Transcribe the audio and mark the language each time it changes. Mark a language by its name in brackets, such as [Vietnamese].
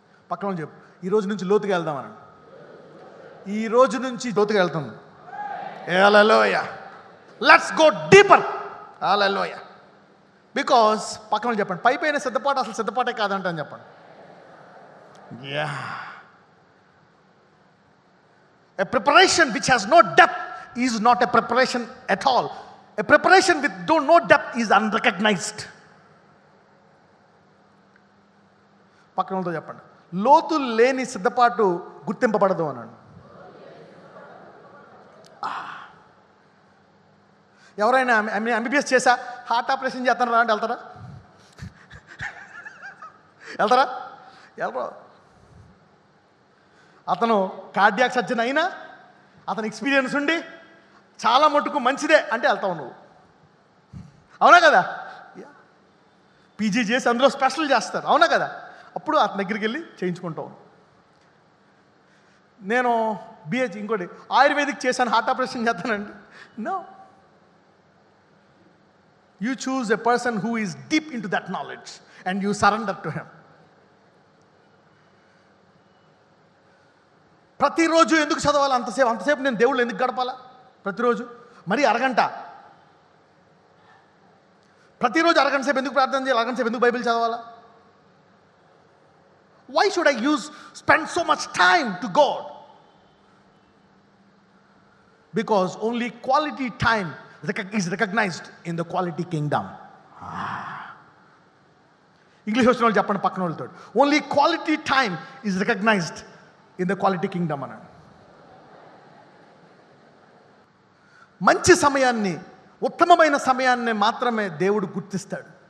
[Telugu] పక్కన చెప్పు, ఈ రోజు నుంచి లోతుగా వెళ్దామని. ఈ రోజు నుంచి లోతుగా వెళ్తాం. హల్లెలూయా. [English] Let's go deeper. Hallelujah. [Telugu] Because పక్కన చెప్పండి, పైన సిద్ధపాటు అసలు సిద్ధపాటే కాదంట అని చెప్పండి. Yeah. [English] A preparation which has no depth is not a preparation at all. A preparation with no depth is unrecognized. [Telugu] పక్కన వాళ్ళతో చెప్పండి, లోతు లేని సిద్ధపాటు గుర్తింపబడదు అన్నాడు. ఎవరైనా ఎంబీబీఎస్ చేసా హార్ట్ ఆపరేషన్ చేస్తాను రా అంటే వెళ్తారా? వెళ్ళరు. అతను కార్డియాక్ సర్జన్ అయినా అతని ఎక్స్పీరియన్స్ ఉండి చాలా మటుకు మంచిదే అంటే వెళ్తావు నువ్వు. అవునా కదా? పీజీ చేసి అందులో స్పెషల్ చేస్తారు. అవునా కదా? అప్పుడు అతని దగ్గరికి వెళ్ళి చేయించుకుంటావు. నేను బిహెచ్ ఇంకోటి ఆయుర్వేదిక్ చేశాను, హార్ట్ ఆపరేషన్ చేస్తానండి. [English] No. You choose a person who is deep into that knowledge and you surrender to him. [Telugu] ప్రతిరోజు ఎందుకు చదవాలి అంతసేపు నేను దేవుళ్ళు ఎందుకు గడపాలా? ప్రతిరోజు మరి అరగంట, ప్రతిరోజు అరగంట సేపు ఎందుకు ప్రార్థన చేయాలి? అరగంట సేపు ఎందుకు బైబిల్ చదవాలా? [English] Why should I spend so much time to God? Because only quality time is recognized in the quality kingdom. [Telugu] English వచ్చిన వాళ్ళు చెప్పండి పక్కన వాళ్ళతో, [English] only quality time is recognized in the quality kingdom [Telugu] అన్నాడు. మంచి సమయాన్ని, ఉత్తమమైన సమయాన్ని మాత్రమే దేవుడు గుర్తిస్తాడు.